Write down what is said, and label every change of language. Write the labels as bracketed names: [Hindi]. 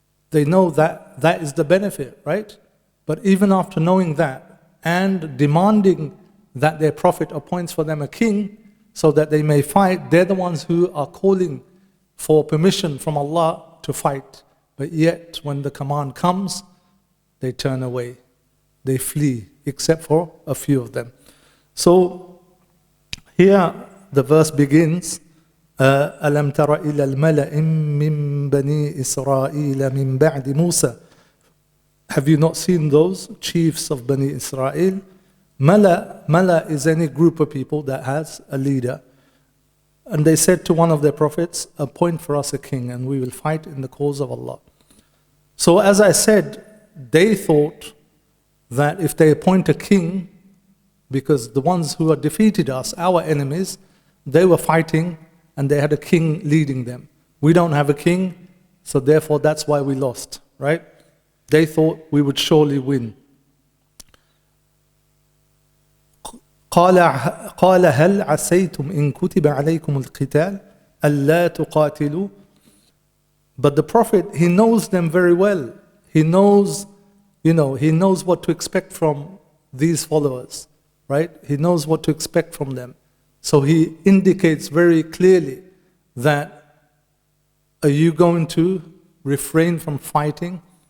[English] They know that that is the benefit, right? But even after knowing that and demanding that their Prophet appoints for them a king so that they may fight, they're the ones who are calling for permission from Allah to fight. But yet, when the command comes, they turn away, they flee, except for a few of them. So here the verse begins, [Arabic] أَلَمْ تَرَ إِلَى الْمَلَإِ مِّن بَنِي إِسْرَائِيلَ مِن بَعْدِ مُوسَى. [English] Have you not seen those chiefs of Bani Israel? Mala is any group of people that has a leader. And they said to one of their prophets, appoint for us a king and we will fight in the cause of Allah. So as I said, they thought that if they appoint a king, because the ones who had defeated us, our enemies, they were fighting and they had a king leading them. We don't have a king, so therefore that's why we lost, right? They thought we would surely win. [Arabic] قال هل عسيتم إن كتب عليكم القتال ألا تقاتلوا. [English] But the Prophet, he knows them very well. He knows what to expect from these followers, right? He knows what to expect from them. So he indicates very clearly that, are you going to refrain from fighting?